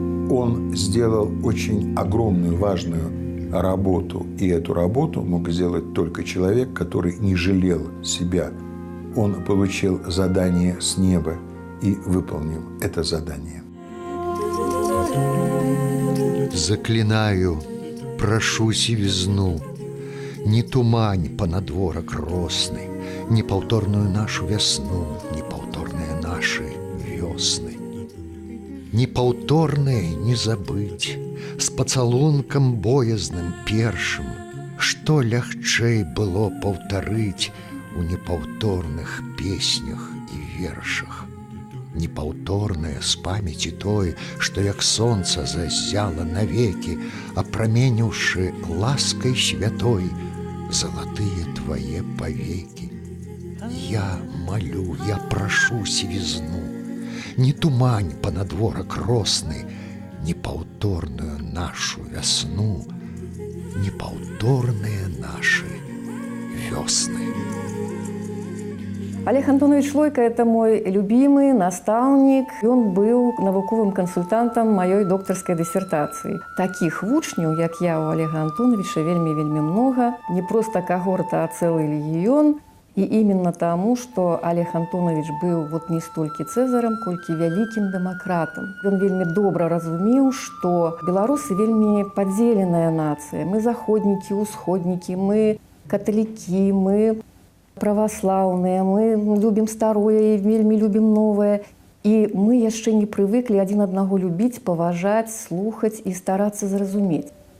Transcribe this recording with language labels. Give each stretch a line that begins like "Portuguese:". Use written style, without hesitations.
Russian: Он сделал очень огромную, важную работу. И эту работу мог сделать только человек, который не жалел себя. Он получил задание с неба и выполнил это задание».
Belarusian: Заклинаю, прошу сівізну, не тумань панадворак росны, непаўторную нашу вясну, непаўторныя нашы вёсны. Непаўторнае не забыць, з пацалункам боязным першым, што лягчэй было паўтарыць у непаўторных песнях і вершах. Непаўторнае з памяці той, што як сонца заззяла навекі, апраменіўшы ласкай святой залатыя твае павекі. Я молю, я прашу сівізну, не тумань панадворак росны, непаўторную нашу вясну, непаўторныя нашы вёсны.
Russian: Олег Антонович Лойко – это мой любимый наставник. Он был навуковым консультантом моей докторской диссертации.
Belarusian: Таких вучняў, як я, у Олега Антоновича вельмі много.
Russian: Не просто когорта, а целый легион. И именно тому, что Олег Антонович был вот
Belarusian: не столькі цэзарам, колькі вялікім дэмакратам. Ён вельмі добра разумеў, што беларусы вельмі падзеленая нацыя. Мы заходнікі, усходнікі, мы каталікі, мы праваслаўныя, мы любім старое і вельмі любім новае. І мы яшчэ не прывыклі адзін аднаго любіць, паважаць, слухаць і старацца зразумець.